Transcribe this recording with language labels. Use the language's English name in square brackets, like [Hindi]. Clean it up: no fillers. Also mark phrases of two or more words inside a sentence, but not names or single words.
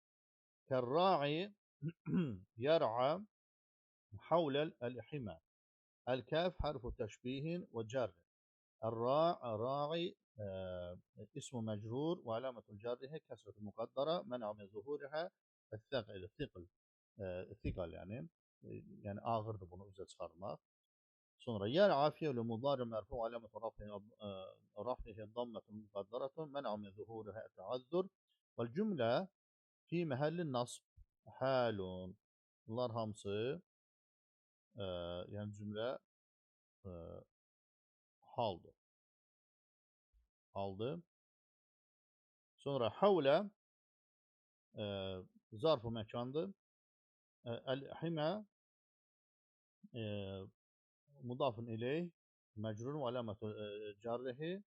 [Arabic] كالراعي يرعى حول الحمى. الكاف حرف تشبيه وجر. الراعي اسم مجرور وعلامة جره كسرة مقدرة منع من ظهورها الثقل. الثقل يعني آخر [Azerbaijani] bunu üzə çıxarmaq. [Arabic] Sonra يرعى فعل مضارع مرفوع علامة رفعه ضمة مقدرة منع من ظهورها التعذر. والجملة في محل النصب حال. [Azerbaijani] Bunlar hamısı yani cümle e, haldır. Haldı. Sonra havle zarf-ı mekandır. [Arabic] الحمى مضاف إليه مجرور وعلامة جره.